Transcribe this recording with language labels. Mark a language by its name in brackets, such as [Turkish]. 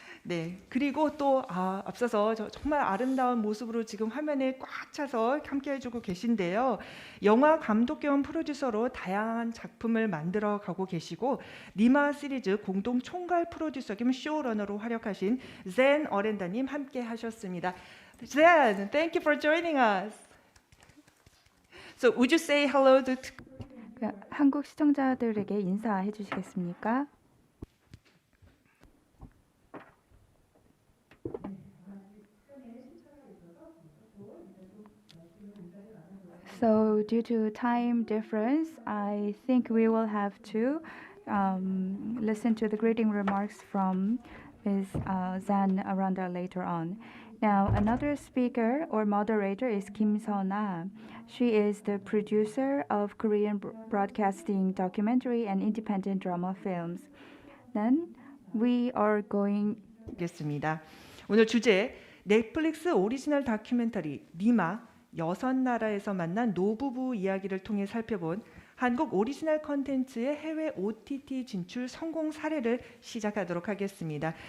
[Korean] 네, 그리고 또 앞서서 정말 아름다운 모습으로 지금 화면에 꽉 차서 함께 해주고 계신데요. 영화 감독 겸 프로듀서로 다양한 작품을 만들어 가고 계시고 니마 시리즈 공동 총괄 프로듀서 겸 쇼러너로 활약하신 젠 어렌다님 함께 하셨습니다. [English] 젠, thank you for joining us. So would you say hello to [Korean] 한국 시청자들에게 인사해 주시겠습니까? [English] So due to time difference, I think we will have to listen to the greeting remarks from Ms. Zan Aranda later on. Now, another speaker or moderator is Kim Sona. She is the producer of Korean broadcasting documentary and independent drama films. Then we are going. [Korean] 겠습니다. 오늘 주제 넷플릭스 오리지널 다큐멘터리 니마 6나라에서 만난 노부부 이야기를 통해 살펴본 한국 오리지널 컨텐츠의 해외 OTT 진출 성공 사례를 시작하도록 하겠습니다.